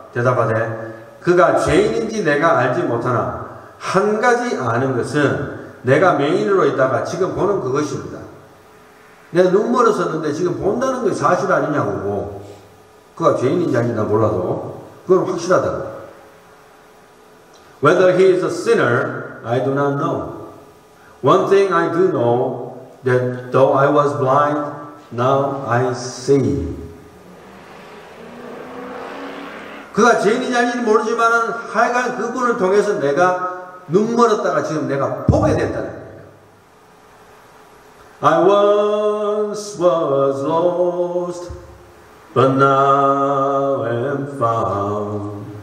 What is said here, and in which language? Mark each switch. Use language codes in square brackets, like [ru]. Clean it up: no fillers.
[ko] 대답하되 그가 죄인인지 내가 알지 못하나 한 가지 아는 것은 내가 맹인으로 있다가 지금 보는 그것입니다. 내가 눈 멀었었는데 지금 본다는 게 사실 아니냐고. 그가 죄인인지 아닌지 몰라도 그건 확실하다고. [en] Whether he is a sinner, I do not know. One thing I do know, that though I was blind, now I see. [ko] 그가 죄인인지 아닌지 모르지만 하여간 그분을 통해서 내가 눈 멀었다가 지금 내가 보게 됐다는 거예요. [en] I once was lost, but now am found.